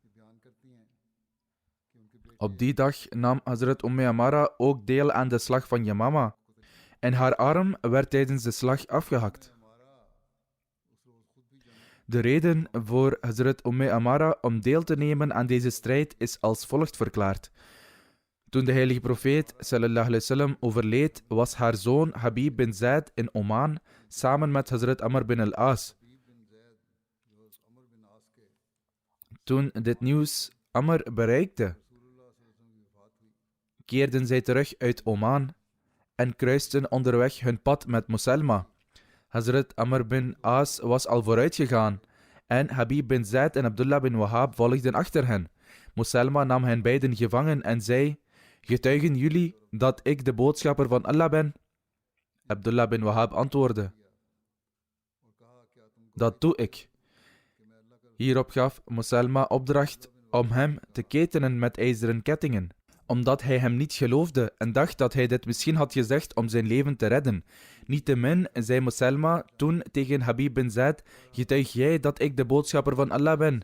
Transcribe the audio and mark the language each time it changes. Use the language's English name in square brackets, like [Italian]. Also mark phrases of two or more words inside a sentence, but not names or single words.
[Dutch] Op die dag nam Hazrat Amara ook deel aan de slag van Yamama en haar arm werd tijdens de slag afgehakt. De reden voor Hazrat Amara om deel te nemen aan deze strijd is als volgt verklaard. Toen de heilige profeet [Arabic] صلى الله عليه وسلم [Dutch] overleed, was haar zoon Habib bin Zaid in Oman samen met Hazrat Amr bin al-As. Toen dit nieuws Amr bereikte, keerden zij terug uit Oman en kruisten onderweg hun pad met Moselma. Hazrat Amr bin As was al vooruit gegaan en Habib bin Zaid en Abdullah bin Wahab volgden achter hen. Moselma nam hen beiden gevangen en zei: getuigen jullie dat ik de boodschapper van Allah ben? Abdullah bin Wahab antwoordde: dat doe ik. Hierop gaf Moselma opdracht om hem te ketenen met ijzeren kettingen, omdat hij hem niet geloofde en dacht dat hij dit misschien had gezegd om zijn leven te redden. Niettemin zei Moselma toen tegen Habib bin Zaid: getuig jij dat ik de boodschapper van Allah ben?